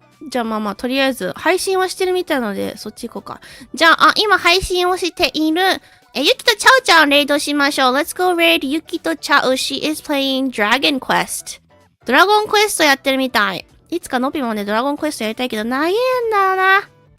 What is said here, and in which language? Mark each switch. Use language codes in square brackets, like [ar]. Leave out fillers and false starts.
[ja] じゃあまあ、とりあえず、配信はしてるみたいなので、そっち行こうか。じゃあ、今配信をしている、ゆきとちゃおちゃんレイドしましょう。 [en] Let's go raid ゆきとちゃお。 She is playing Dragon Quest. [ja] ドラゴンクエストやってるみたい。いつかのびもね、ドラゴンクエストやりたいけど、長えんだな。